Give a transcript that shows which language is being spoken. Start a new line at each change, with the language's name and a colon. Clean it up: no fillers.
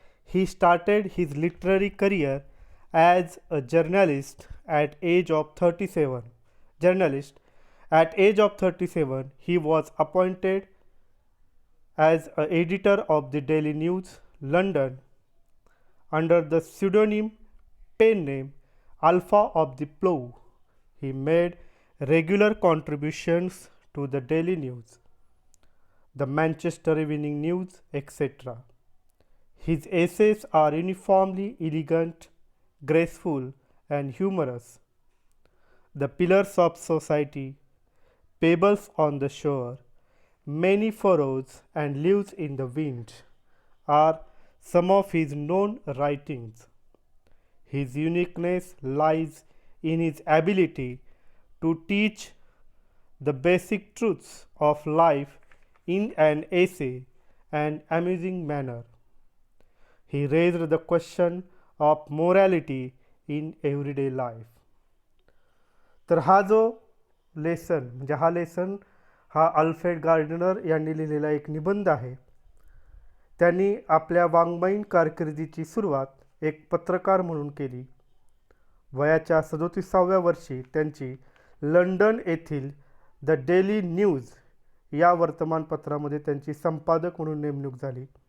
English: He started his literary career as a journalist at age of 37. Journalist at age of 37 he was appointed as a editor of the daily news London under the pseudonym pen name Alpha of the Plough. He made regular contributions to the Daily News, the Manchester Evening News, etc. His essays are uniformly elegant, graceful, and humorous. The Pillars of Society, Pebbles on the Shore, Many Furrows, and Leaves in the Wind are some of his known writings. His uniqueness lies in his ability to teach the basic truths of life in an essay and amusing manner. He raised the question of morality in everyday life.
Marathi: तर हा जो lesson म्हणजे हा lesson हा Alfred Gardiner यांनी लिहिलेला एक निबंध आहे. त्यांनी आपल्या वाङ्मयीन कारकिर्दीची सुरुवात एक पत्रकार म्हणून केली. वयाच्या 37व्या वर्षी त्यांची लंडन येथील द डेली न्यूज या वर्तमानपत्रामध्ये त्यांची संपादक म्हणून नेमणूक झाली.